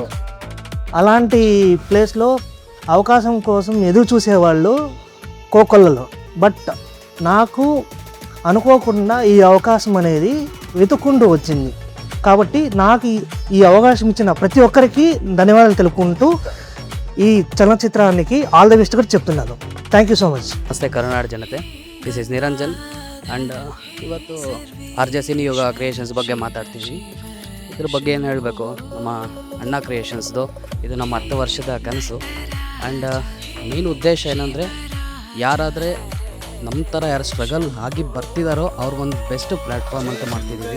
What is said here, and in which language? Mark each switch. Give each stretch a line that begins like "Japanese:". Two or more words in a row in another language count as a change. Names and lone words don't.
Telugu: అలాంటి ప్లేస్లో అవకాశం కోసం ఎదురు చూసేవాళ్ళు కోకొల్లలో. బట్ నాకు అనుకోకుండా ఈ అవకాశం అనేది వెతుక్కుంటూ వచ్చింది. కాబట్టి నాకు ఈ అవకాశం ఇచ్చిన ప్రతి ఒక్కరికి ధన్యవాదాలు తెలుపుకుంటూ ఈ చలనచిత్రానికి
English: all the best
Telugu: కూడా చెప్తున్నాను.
English: thank you so much.
Kannada: ನಮಸ್ತೆ ಕರುನಾಡ ಜನತೆ,
English: this is Niranjan and
Kannada: ಇವತ್ತು RJ ಸಿನಿ ಯೋಗ ಕ್ರಿಯೇಷನ್ಸ್ ಬಗ್ಗೆ ಮಾತಾಡ್ತೀವಿ. ಇದ್ರ ಬಗ್ಗೆ ಏನು ಹೇಳಬೇಕು, ನಮ್ಮ ಅಣ್ಣ ಕ್ರಿಯೇಷನ್ಸ್ದು ಇದು ನಮ್ಮ 10 ವರ್ಷದ ಕನಸು.
English: and main
Kannada: ಉದ್ದೇಶ ಏನಂದರೆ, ಯಾರಾದರೆ ನಮ್ಮ ಥರ ಯಾರು ಸ್ಟ್ರಗಲ್ ಆಗಿ ಬರ್ತಿದ್ದಾರೋ ಅವ್ರಿಗೊಂದು
English: best platform
Kannada: ಅಂತ ಮಾಡ್ತಿದ್ದೀವಿ.